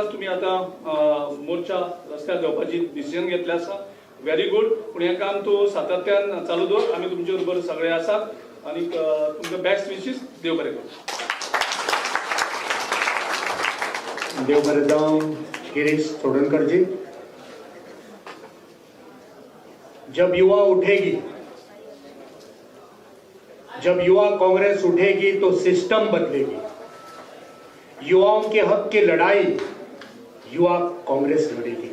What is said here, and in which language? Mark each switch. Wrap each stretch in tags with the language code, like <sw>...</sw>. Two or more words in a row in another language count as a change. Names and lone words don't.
<kok>तुमी आतां मोर्चा रस्त्यार घेवपाची डिसिजन घेतलें आसा,</kok> <en>very good.</en> <kok>पूण हें काम तूं सातत्यान चालू दवर. आमी तुमचे बरोबर सगळे आसात आनी तुमकां</kok> <en>best wishes.</en> <kok>देव बरें करूं. देव बरें जावं.</kok> <hi>गिरीश चोडणकर जी, जब युवा उठेगी, जब युवा कांग्रेस उठेगी तो सिस्टम बदलेगी. युवाओं के हक की लड़ाई युवा कांग्रेस लड़ेगी.</hi>